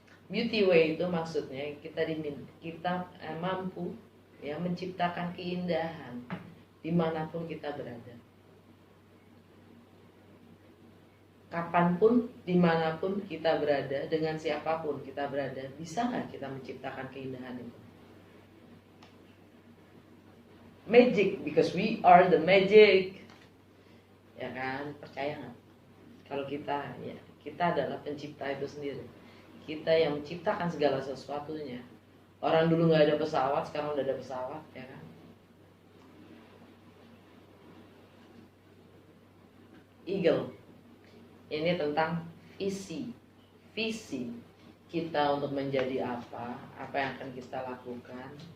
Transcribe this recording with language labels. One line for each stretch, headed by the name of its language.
Indonesian: Beauty way itu maksudnya kita mampu, ya, menciptakan keindahan dimanapun kita berada. Kapanpun, dimanapun kita berada, dengan siapapun kita berada, bisa nggak kita menciptakan keindahan itu?
English: Magic, because we are the magic.
Indonesian: Ya kan, percaya nggak? Kalau kita, ya, kita adalah pencipta itu sendiri. Kita yang menciptakan segala sesuatunya. Orang dulu nggak ada pesawat, sekarang udah ada pesawat, ya kan? Eagle. Ini tentang visi kita untuk menjadi apa yang akan kita lakukan.